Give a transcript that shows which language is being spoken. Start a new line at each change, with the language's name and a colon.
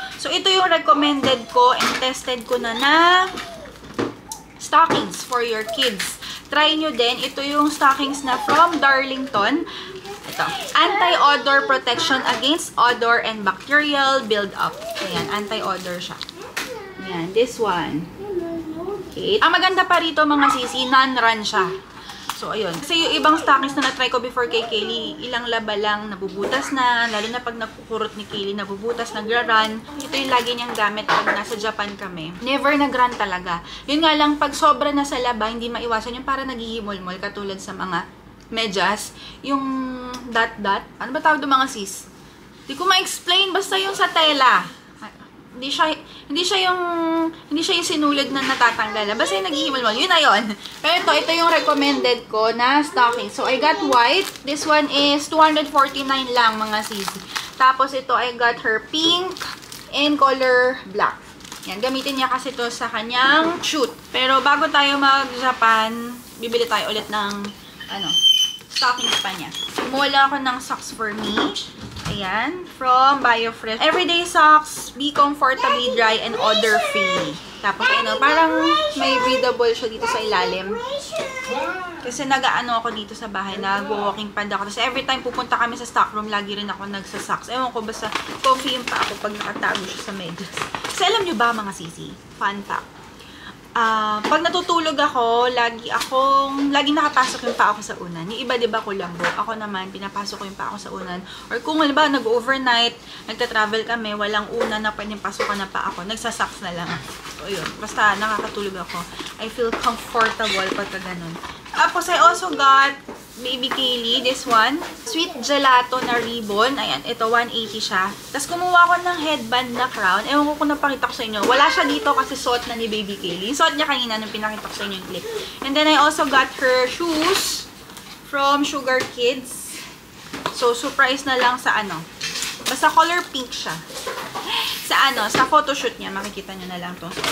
Filipino: So, ito yung recommended ko and tested ko na stockings
English: for your kids.
Filipino: Try nyo din. Ito yung stockings na from Darlington. Ito.
English: Anti-odor protection against odor and bacterial build-up.
Filipino: Ayan. Anti-odor siya. Ayan.
English: This one. Okay.
Filipino: Ang maganda pa rito mga sisi, non-run siya. So, ayun. Kasi yung ibang stockings na na-try ko before kay Kaylee, ilang laba lang, nabubutas na. Lalo na pag nakukurot ni Kaylee, nabubutas, nagra-run. Ito yung lagi niyang gamit pag nasa Japan kami. Never nag-run talaga. Yun nga lang, pag sobra na sa laba, hindi maiwasan yung para naghihimol-mol, katulad sa mga medyas. Yung dot-dot. Ano ba tawag doon mga sis? Hindi ko ma-explain, basta yung sa tela. Hindi siya yung sinulid na natatanggal. Basta yung naghihimol-mol. Yun na yun. Pero ito yung recommended ko na stocking.
English: So, I got white. This one is 249
Filipino: lang, mga sisi. Tapos, ito,
English: I got her pink and color black.
Filipino: Yan, gamitin niya kasi ito sa kanyang shoot. Pero, bago tayo mag-Japan, bibili tayo ulit ng, stockings pa niya. Kumuha ako ng socks for me. Ayan, from BioFresh.
English: Everyday socks, be comfortably dry and odor-free.
Filipino: Tapos, parang may breathable siya dito sa ilalim. Kasi nag-ano ako dito sa bahay, nag-walking pad ako. Kasi every time pupunta kami sa stockroom, lagi rin ako nagsasocks. Ewan ko, basta coffee yung pa ako pag nakatago siya sa medyas. Kasi alam nyo ba, mga sisi? Fun fact. Pag natutulog ako, lagi nakapasok yung paa ko sa unan. Yung iba, diba, kulambo. Ako naman, pinapasok ko yung paa ko sa unan. Or kung, diba, nag-overnight, nagta-travel kami, walang unan na pwedeng pasukan na paa ako, nagsasocks na lang. So, yun. Basta, nakakatulog ako.
English: I feel comfortable
Filipino: pagka ganun. Tapos,
English: I also got Baby Kaylee, this one.
Filipino: Sweet gelato na ribbon. Ayan, ito, 180 siya. Tapos, kumuha ko ng headband na crown. Ewan ko kung napakita ko sa inyo. Wala siya dito kasi suot na ni Baby Kaylee. Suot niya kanina nung pinakita ko sa inyo yung clip.
English: And then, I also got her shoes from Sugar Kids.
Filipino: So, surprise na lang sa basta color pink siya. Sa photoshoot niya. Makikita nyo na lang to.